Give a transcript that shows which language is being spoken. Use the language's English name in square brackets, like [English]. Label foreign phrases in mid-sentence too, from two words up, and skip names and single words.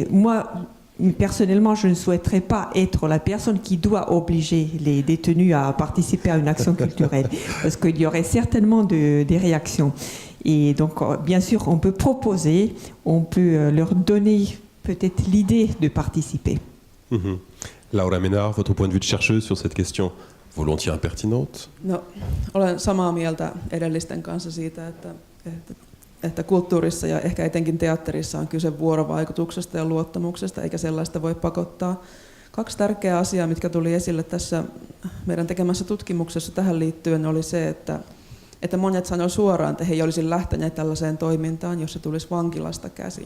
[French] Moi, personnellement, je ne souhaiterais pas être la personne qui doit obliger les détenus à participer à une action culturelle, parce qu'il y aurait certainement des réactions. Et donc, bien sûr, on peut proposer, on peut leur donner peut-être l'idée de participer. Laura Ménard, votre point de vue de chercheuse sur cette question volontiers impertinente? [Finnish] No, olen samaa mieltä edellisten kanssa siitä, että kulttuurissa ja ehkä etenkin teatterissa on kyse vuorovaikutuksesta ja luottamuksesta, eikä sellaista voi pakottaa. 2 tärkeää asiaa, mitkä tuli esille tässä meidän tekemässä tutkimuksessa tähän liittyen, oli se, että monet sanoi suoraan, että he ei olisi lähteneet tällaiseen toimintaan, jos se tulisi vankilasta käsin.